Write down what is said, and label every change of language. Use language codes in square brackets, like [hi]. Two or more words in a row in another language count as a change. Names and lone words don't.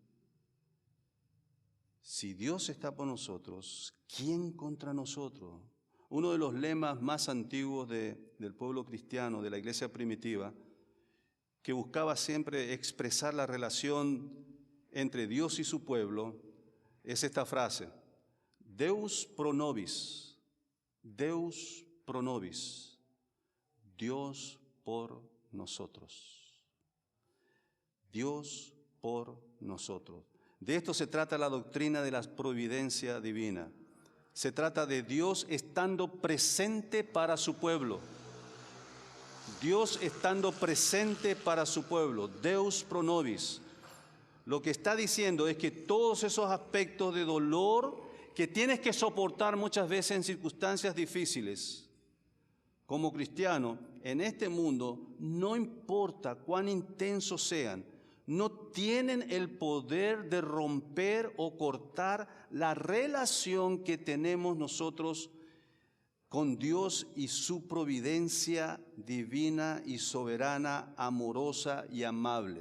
[es] Si Dios está por nosotros, ¿quién contra nosotros? Uno de los lemas más antiguos del pueblo cristiano, de la iglesia primitiva, que buscaba siempre expresar la relación entre Dios y su pueblo, es esta frase: [la] Deus pro nobis, Deus pro nobis, [es] Dios por nosotros. Dios por nosotros. De esto se trata la doctrina de la providencia divina. Se trata de Dios estando presente para su pueblo. Dios estando presente para su pueblo. [la] Deus pro nobis. [es] Lo que está diciendo es que todos esos aspectos de dolor que tienes que soportar muchas veces en circunstancias difíciles, como cristiano, en este mundo, no importa cuán intensos sean, no tienen el poder de romper o cortar la relación que tenemos nosotros con Dios y su providencia divina y soberana, amorosa y amable.